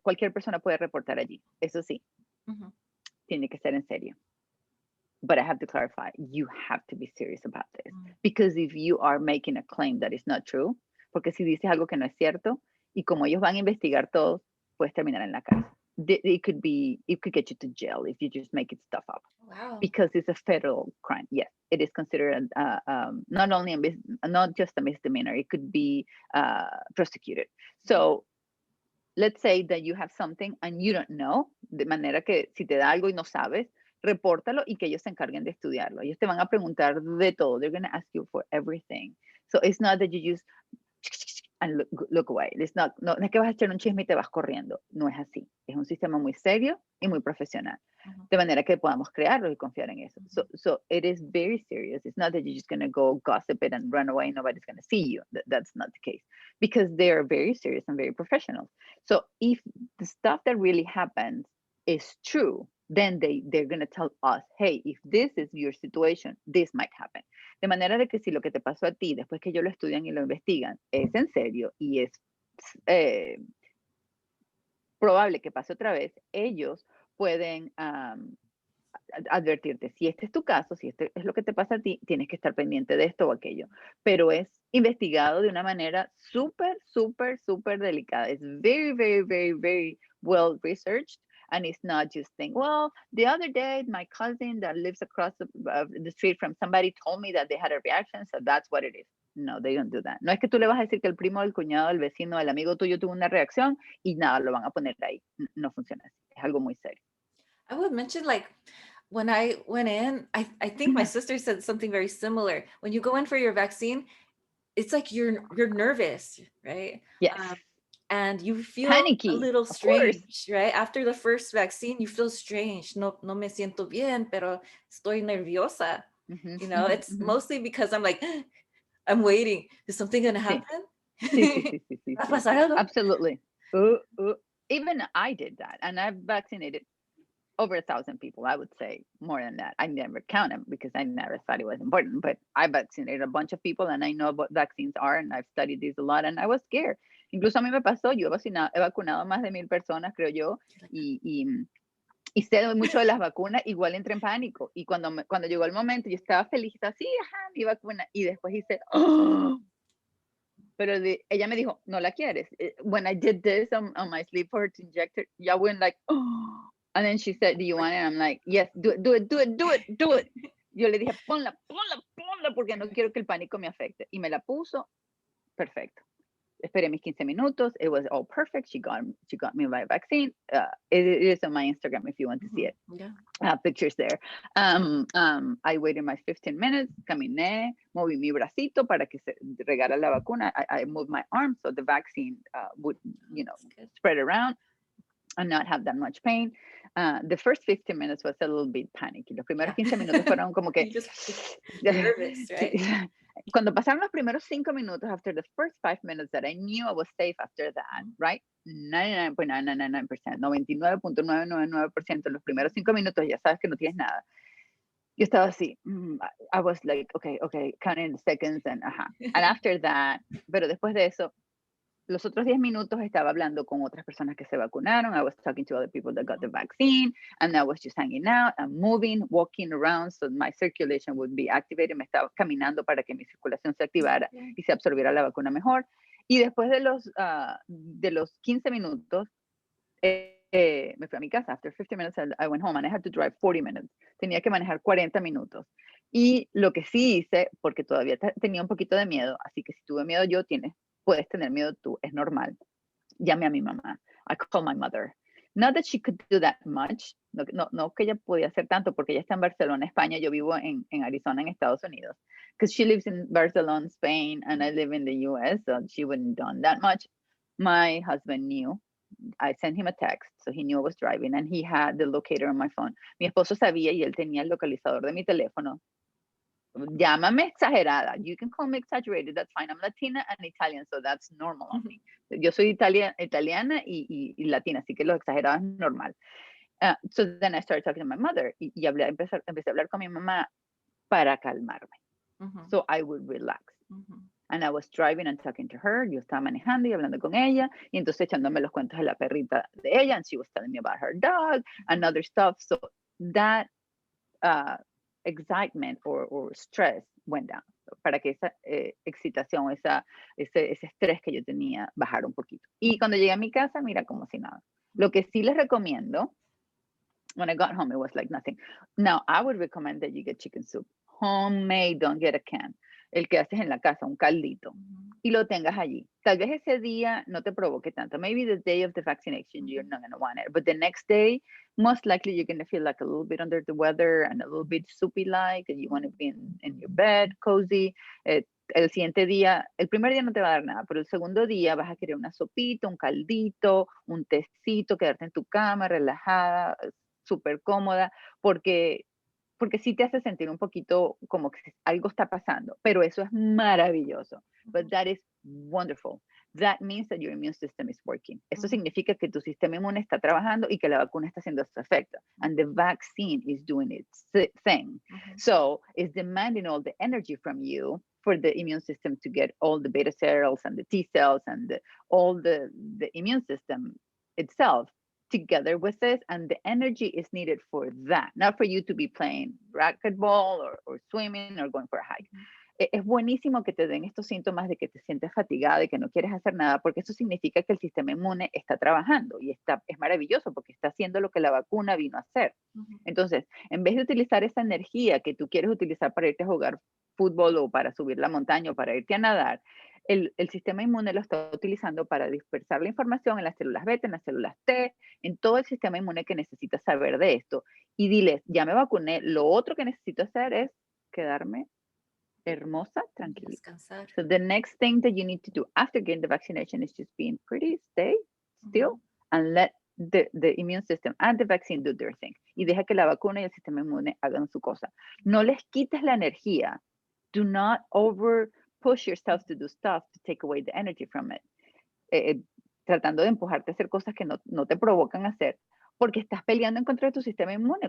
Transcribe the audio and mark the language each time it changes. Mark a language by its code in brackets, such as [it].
[es] Cualquier persona puede reportar allí. Eso sí, tiene que ser en serio. [en] But I have to clarify, you have to be serious about this. Because if you are making a claim that is not true, [es] porque si dices algo que no es cierto, y como ellos van a investigar todo, puedes terminar en la cárcel. [en] it could get you to jail if you just make it stuff up. Wow. Because it's a federal crime. Yes, it is considered not only not just a misdemeanor. It could be prosecuted. So let's say that you have something and you don't know, [es] de manera que si te da algo y no sabes, repórtalo y que ellos se encarguen de estudiarlo. Ellos te van a preguntar de todo. [en] They're going to ask you for everything. So it's not that you just and look away. It's not, [es] no es que vas a echar un chisme y te vas corriendo. No es así. Es un sistema muy serio y muy profesional. De manera que podamos crearlo y confiar en eso. [en] So it is very serious. It's not that you're just going to go gossip it and run away. Nobody's going to see you. That's not the case, because they are very serious and very professional. So if the stuff that really happens is true, then they're going to tell us, hey, if this is your situation, this might happen. [es] De manera de que si lo que te pasó a ti, después que ellos lo estudian y lo investigan, es en serio y es probable que pase otra vez, ellos pueden advertirte, si este es tu caso, si este es lo que te pasa a ti, tienes que estar pendiente de esto o aquello. Pero es investigado de una manera súper, súper, súper delicada. [en] It's very, very, very, very well researched. And it's not just saying, well, the other day, my cousin that lives across the street from somebody told me that they had a reaction, so that's what it is. No, they don't do that. [es] No es que tú le vas a decir que el primo, el cuñado, el vecino, el amigo tuyo tuvo una reacción y nada, lo van a poner ahí. No funciona así. Es algo muy serio. [en] I would mention, like, when I went in, I think my sister said something very similar. When you go in for your vaccine, it's like you're nervous, right? Yes. And you feel Panicky, a little of course. strange, right? After the first vaccine, you feel strange. [es] No me siento bien, pero estoy nerviosa. [en] You know, it's mostly because I'm like, I'm waiting. Is something going to happen? [es] Sí. ¿Va a pasar algo? [en] Absolutely. Even I did that, and I've vaccinated over 1,000 people. I would say more than that. I never count them because I never thought it was important, but I vaccinated a bunch of people and I know what vaccines are, and I've studied these a lot, and I was scared. [es] Incluso a mí me pasó, yo he vacunado más de 1,000 personas, creo yo, y sé mucho de las vacunas, igual entré en pánico. Y cuando llegó el momento, yo estaba feliz, estaba así, ajá, mi vacuna, y después hice, ¡oh! Pero ella me dijo, ¿no la quieres? [en] When I did this on my sleep for her to inject her, ya went like, oh. And then she said, do you want it? And I'm like, yes, do it. [es] Yo le dije, ponla, porque no quiero que el pánico me afecte. Y me la puso, perfecto. Esperé mis 15 minutos. [en] It was all perfect. She got me my vaccine. It is on my Instagram if you want to see it. Yeah. Pictures there. I waited my 15 minutes. [es] Caminé, moví mi bracito para que se regara la vacuna. [en] I moved my arm so the vaccine would, spread around and not have that much pain. The first 15 minutes was a little bit panicky. [es] Los primeros 15 minutos fueron como que [en] nervous, right? [es] Cuando pasaron los primeros 5 minutos, [en] after the first 5 minutes that I knew I was safe after that, right? [es] 99.999%, 99.999% los primeros 5 minutos ya sabes que no tienes nada. Yo estaba así, [en] I was like, okay, counting the seconds and after that, [es] pero después de eso, los otros 10 minutos estaba hablando con otras personas que se vacunaron. [en] I was talking to other people that got the vaccine, and I was just hanging out and moving, walking around, so my circulation would be activated. [es] Me estaba caminando para que mi circulación se activara y se absorbiera la vacuna mejor. Y después de los 15 minutos, me fui a mi casa. [en] After 50 minutes, I went home, and I had to drive 40 minutes. [es] Tenía que manejar 40 minutos. Y lo que sí hice, porque todavía tenía un poquito de miedo, así que si tuve miedo yo, puedes tener miedo tú, es normal. Llamé a mi mamá. [en] I called my mother. Not that she could do that much. [es] No que ella podía hacer tanto, porque ella está en Barcelona, España. Yo vivo en Arizona, en Estados Unidos. [en] Because she lives in Barcelona, Spain, and I live in the US, so she wouldn't have done that much. My husband knew. I sent him a text, so he knew I was driving, and he had the locator on my phone. [es] Mi esposo sabía y él tenía el localizador de mi teléfono. Llámame exagerada. [en] You can call me exaggerated. That's fine. I'm Latina and Italian, so that's normal on me. [es] Yo soy italiana y latina, así que lo exagerado es normal. [en] So then I started talking to my mother [es] y empecé a hablar con mi mamá para calmarme. [en] So I would relax. And I was driving and talking to her. [es] Yo estaba manejando y hablando con ella, y entonces echándome los cuentos de la perrita de ella, [en] and she was telling me about her dog and other stuff. So that excitement or stress went down, [es] para que esa excitación, ese estrés que yo tenía bajara un poquito. Y cuando llegué a mi casa, mira, como si nada. Lo que sí les recomiendo, [en] when I got home, it was like nothing. Now, I would recommend that you get chicken soup. Homemade, don't get a can. [es] El que haces en la casa, un caldito. Y lo tengas allí. Tal vez ese día no te provoque tanto. [en] Maybe the day of the vaccination, you're not going to want it. But the next day, most likely you're going to feel like a little bit under the weather and a little bit soupy-like, and you want to be in your bed, cozy. [es] El siguiente día, el primer día no te va a dar nada, pero el segundo día vas a querer una sopita, un caldito, un tecito, quedarte en tu cama relajada, súper cómoda, porque sí te hace sentir un poquito como que algo está pasando, pero eso es maravilloso. [en] But that is wonderful. That means that your immune system is working. [es] Eso significa que tu sistema inmune está trabajando y que la vacuna está haciendo su efecto. [en] And the vaccine is doing its thing. So it's demanding all the energy from you for the immune system to get all the beta cells and the T cells and all the immune system itself together with this, and the energy is needed for that, not for you to be playing racquetball or swimming or going for a hike. [es] Es buenísimo que te den estos síntomas de que te sientes fatigada y que no quieres hacer nada, porque eso significa que el sistema inmune está trabajando y es maravilloso porque está haciendo lo que la vacuna vino a hacer. Entonces, en vez de utilizar esa energía que tú quieres utilizar para irte a jugar fútbol o para subir la montaña o para irte a nadar, el sistema inmune lo está utilizando para dispersar la información en las células beta, en las células T, en todo el sistema inmune que necesita saber de esto. Y diles, ya me vacuné, lo otro que necesito hacer es quedarme hermosa, tranquilita. Descansar. [en] So the next thing that you need to do after getting the vaccination is just being pretty, stay still, and let the immune system and the vaccine do their thing. [es] Y deja que la vacuna y el sistema inmune hagan su cosa. No les quites la energía. [en] Do not over push yourself to do stuff to take away the energy from it. [es] Tratando de empujarte a hacer cosas que no te provocan hacer, porque estás peleando en contra de tu sistema inmune.